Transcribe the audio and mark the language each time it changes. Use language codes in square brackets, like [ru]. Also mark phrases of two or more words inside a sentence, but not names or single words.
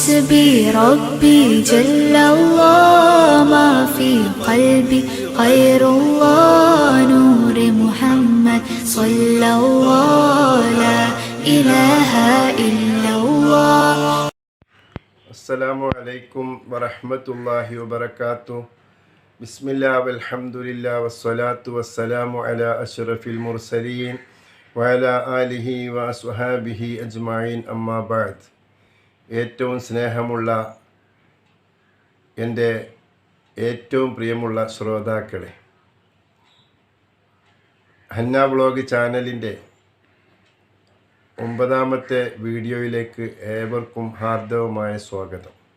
[ar] حسبي ربي جل الله ما في قلبي غير الله نور محمد صلى الله لا إله إلا الله. السلام عليكم ورحمة الله وبركاته. بسم الله والحمد لله والصلاة والسلام على أشرف المرسلين وعلى آله وأصحابه أجمعين. أما بعد. [ml] ഏറ്റവും സ്നേഹമുള്ള എൻ്റെ ഏറ്റവും പ്രിയമുള്ള ശ്രോതാക്കളെ, ഹന്ന വ്ളോഗ് ചാനലിൻ്റെ 9ാമത്തെ വീഡിയോയിലേക്ക് ഏവർക്കും ഹാർദവമായ സ്വാഗതം.